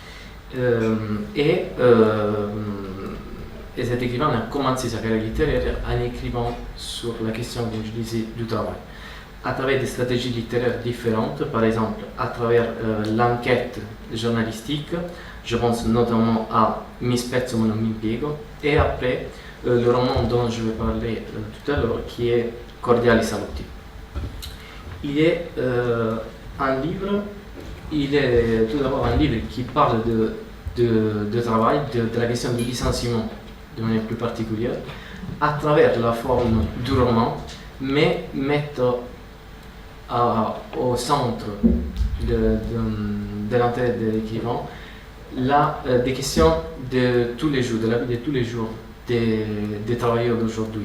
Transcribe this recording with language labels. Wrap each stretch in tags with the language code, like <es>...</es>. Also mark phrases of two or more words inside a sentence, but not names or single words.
<fr>Et cet écrivain a commencé sa carrière littéraire en écrivant sur la question, comme je disais, du travail, à travers des stratégies littéraires différentes, par exemple à travers l'enquête journalistique. Je pense notamment à Mi spezzo ma non mi impiego, et après le roman dont je vais parler tout à l'heure, qui est Cordiali Saluti. Il est un livre, il est tout d'abord un livre qui parle de travail, de la question du licenciement de manière plus particulière, à travers la forme du roman, mais mettre au centre de l'intérêt de l'écrivain des questions de tous les jours, de la vie de tous les jours des travailleurs d'aujourd'hui.</fr>